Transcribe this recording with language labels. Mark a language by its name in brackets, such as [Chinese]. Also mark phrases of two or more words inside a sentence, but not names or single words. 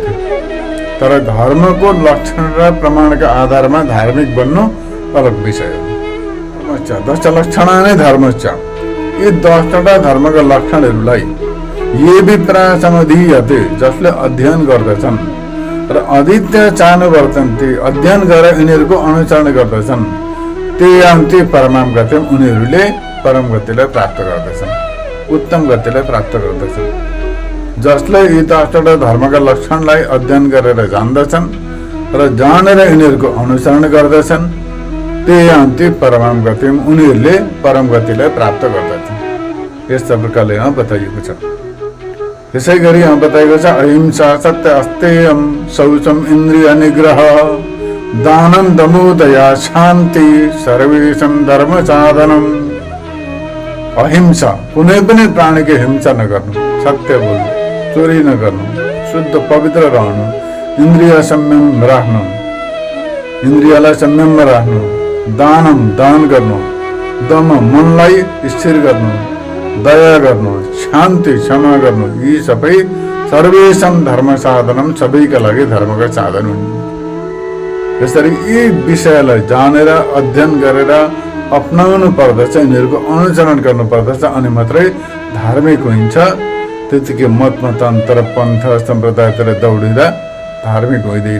[Nepali] तर धर्मको लक्षण र प्रमाणका आधारमा धार्मिक बन्नु अलग विषय हो। [Sanskrit] 10 लक्षणानि धर्मश्च। [Nepali] यी 10वटा धर्मका लक्षणहरूलाई [Sanskrit] ये विप्रासमधीयते, [Nepali] जसले अध्ययन गर्दछन् र [Sanskrit] अधीत्य चानुवर्तन्ते, [Nepali] अध्ययन गरेर यिनीहरूको अनुसरण गर्दछन्। [Sanskrit] ते यान्ति परमां गतिम्, [Nepali] उनीहरूले परम गतिलाई प्राप्त गर्दछन्, उत्तम गतिलाई प्राप्त गर्दछन्। जसले यी 10वटा धर्मका लक्षणलाई अध्ययन गरेर जान्दछन् र जानेर यिनीहरूको अनुसरण गर्दछन्, [Sanskrit] ते यान्ति परमां गतिम्, [Nepali] उनीहरूले परम गतिलाई प्राप्त गर्दछन्। यस्ता प्रकारले यहाँ बताइएको छ। यसै गरी यहाँ बताइएको छ [Sanskrit] अहिंसा, सत्य अस्तेयम, शौचम, इन्द्रिय निग्रह, दानं, दमो, दया, शान्ति, सर्वेषां धर्म साधनम। अहिंसा, [Nepali] कुनै पनि प्राणीको हिंसा नगर्नु, सत्य बोल्नु, चोरी नगर्नु, शुद्ध पवित्र रहनु, इन्द्रिय संयम राख्नु, इन्द्रियलाई संयममा राख्नु, दानम, दान गर्नु, दम, मनलाई स्थिर गर्नु, दया गर्नु, शान्ति, क्षमा गर्नु, यी सबै [Sanskrit] सर्वेषां धर्म साधनम, [Nepali] सबैका लागि धर्मका साधन हुन्। यसरी यी विषयलाई जानेर अध्ययन गरेर अपनाउनु पर्दछ, यिनीहरूको अनुसरण गर्नु पर्दछ, अनि मात्रै धार्मिक हुन्छ। त्यतिकै मत मतान्तर, पन्थ, सम्प्रदायतिर दौडिँदा धार्मिक हुँदैन।